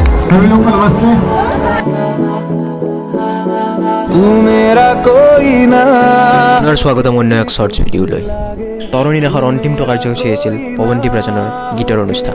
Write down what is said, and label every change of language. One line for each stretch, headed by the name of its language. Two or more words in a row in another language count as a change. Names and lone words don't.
Hindi: सभी लोगों को नमस्ते। तू मेरा कोई ना
Assamese: আপোনাৰ স্বাগতম অন্য এক
English: shorts video'
Assamese: লৈ। তৰণী দেশৰ অন্তিমটো কাৰ্যসূচী আছিল পৱনদীপ ৰাজনৰ গীতৰ অনুষ্ঠান।